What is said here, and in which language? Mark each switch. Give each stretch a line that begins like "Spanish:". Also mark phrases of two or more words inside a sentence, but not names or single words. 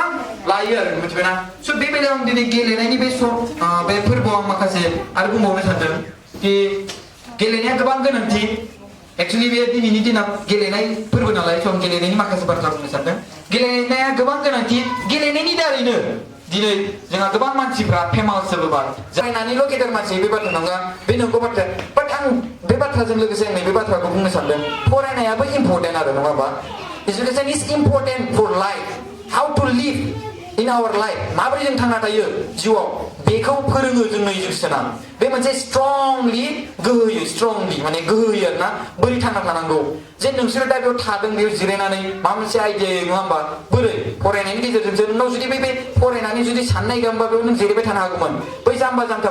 Bodo: लायो आरो मिथिबायना स' बे बेलायाव आं दिनै गेलेनायनि बे फोरबोआव आं माखासे आरो बुंबावनो सानदों कि गेलेनाया गोबां गोनांथि एक्चुअलि बे दिनैनि दिनाव गेलेनाय फोरबो नालाय स' आं गेलेनायनि माखासे बाथ्रा बुंनो सानदों गेलेनाया गोबां गोनांथि गेलेनायनि दारैनो दिनै जोंहा गोबां मानसिफ्रा फेमास जाबोबाय जायनानैल' गेदेर मानसि बे बाथ्रा नङा बे नंगौ बाथ्रा बाट आं बे बाथ्राजों लोगोसे आं नैबे बाथ्राखौ बुंनो सानदों फरायनायाबो इम्परटेन्ट आरो नङा होमबा
English: education is important for life how to live in our life
Bodo: माबोरै जों थांना थायो जिउआव बेखौ फोरोङो जोंनो एजुकेशना बे मोनसे स्ट्रंलि गोहो होयो आरोना बोरै थांना थानांगौ जे नोंसोर दा बेयाव थादों बेयाव जिरायनानै माबा मोनसे आइडिया नङा होमबा बोरै फरायनायनि गेजेरजोंसो नोंनाव जुदि बे फरायनानै जुदि साननाय गैयामोनबा बेयाव नों जिरायबाय थानो हागौमोन बै जाम्बा जाम्था